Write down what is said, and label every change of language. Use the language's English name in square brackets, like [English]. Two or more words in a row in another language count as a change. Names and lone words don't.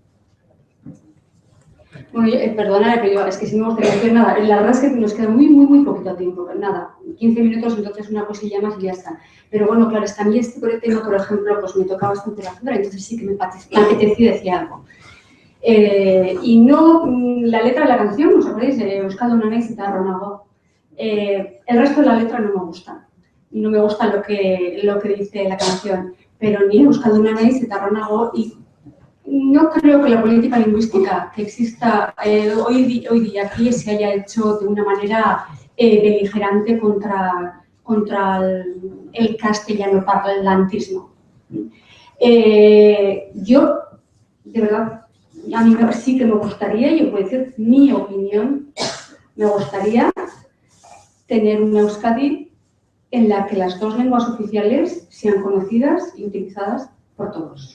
[Spanish] Bueno, perdona, pero es que si no me gustaría decir nada. La verdad es que nos queda muy poquito tiempo. Nada, 15 minutos, entonces una cosilla más y ya está. Pero bueno, claro, es que a mí este tema, por ejemplo, pues me toca bastante la fibra, entonces sí que me apetecía decir algo. Y no, la letra de la canción, ¿os acordáis? [Basque] Euskalduna naiz eta harro nago. [Spanish] El resto de la letra no me gusta. No me gusta lo que dice la canción. Pero ni [Basque] Euskalduna naiz eta harro nago [Spanish] y no creo que la política lingüística que exista hoy día aquí se haya hecho de una manera beligerante contra el castellano parlantismo. Yo, de verdad, a mí sí que me gustaría, yo puedo decir mi opinión, me gustaría tener una Euskadi en la que las dos lenguas oficiales sean conocidas y utilizadas por todos.